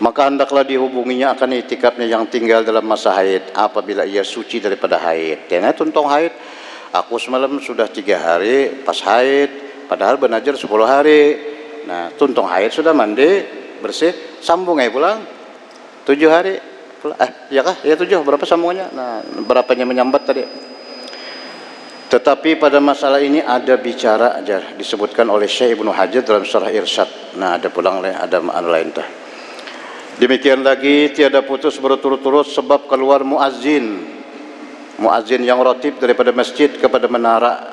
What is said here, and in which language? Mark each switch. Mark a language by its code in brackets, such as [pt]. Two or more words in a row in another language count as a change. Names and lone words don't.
[id] maka hendaklah dihubunginya akan itikafnya yang tinggal dalam masa haid apabila ia suci daripada haid. [bjn] Karena tuntong haid, aku semalam sudah 3 hari pas haid, padahal benajar 10 hari. Nah, tuntong haid sudah mandi bersih, sambung aja pulang 7 hari. [id] Ya kah? Ya 7. Berapa sambungannya? Nah, berapanya menyambat tadi? Tetapi pada masalah ini ada bicara aja disebutkan oleh Syekh Ibnu Hajar dalam Syarah Irsyad. Nah, ada pulang ada makna lain tah. Demikian lagi tiada putus berturut-turut sebab keluar muazzin yang ratib daripada masjid kepada menara.